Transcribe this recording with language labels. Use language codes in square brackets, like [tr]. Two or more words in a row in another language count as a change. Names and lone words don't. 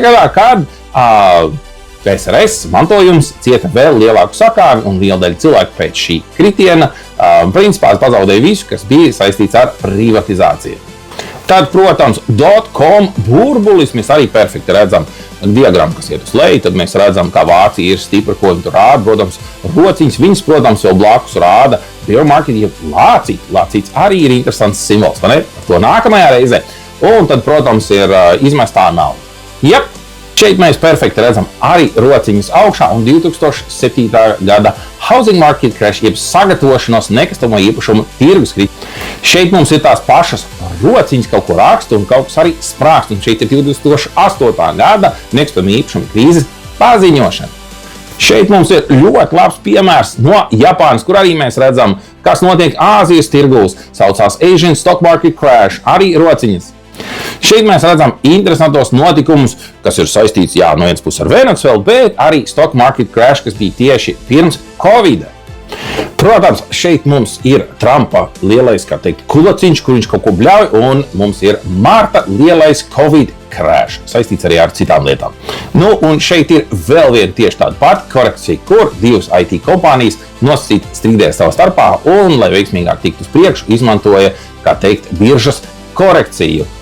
[lv] gadā, kad PSRS mantojums cieta vēl lielāku sakāvi un liela daļa cilvēku pēc šī kritiena principā pazaudēja visu, kas bija saistīts ar privatizāciju. Tad, protams, .com burbulis mēs arī perfekti redzam diagrammu, kas iet uz leju, tad mēs redzam, kā Vācija ir stipra, ko viņi tur rāda, protams, rociņas, viņas, protams, vēl blakus rāda [en] bear market, [lv] ja lācīts arī ir interesants simbols, vai ne? Par to nākamajā reizē. Un tad, protams, ir izmestā nauda. Jep, šeit mēs perfekti redzam arī rociņas augšā un 2007. [en] gada housing market crash, [lv] jeb sagatavošanos nekustamo īpašumu tirgus krīt. Šeit mums ir tās pašas rociņas, kaut ko raksta un kaut kas arī sprākst. Un šeit ir 2008. gada nekustamo īpašumu krīzes paziņošana. Šeit mums ir ļoti labs piemērs no Japānas, kur arī mēs redzam, kas notiek Āzijas tirgūs. Saucās [en] Asian Stock Market Crash, [lv] arī rociņas. Šeit mēs redzam interesantos notikumus, kas ir saistīts, jā, no vienas puses ar Venecuēlu, bet arī [en] stock market crash, [lv] kas bija tieši pirms Covid. Protams, šeit mums ir Trumpa lielais, kā teikt, kulaciņš, kur viņš kaut ko bļauj, un mums ir Marta lielais Covid crash, saistīts arī ar citām lietām. Nu, un šeit ir vēl viena tieši tāda pati korekcija, kur divas IT kompānijas nosacīti strīdēja savā starpā, un, lai veiksmīgāk tiktu uz priekšu, izmantoja, kā teikt, biržas korekciju.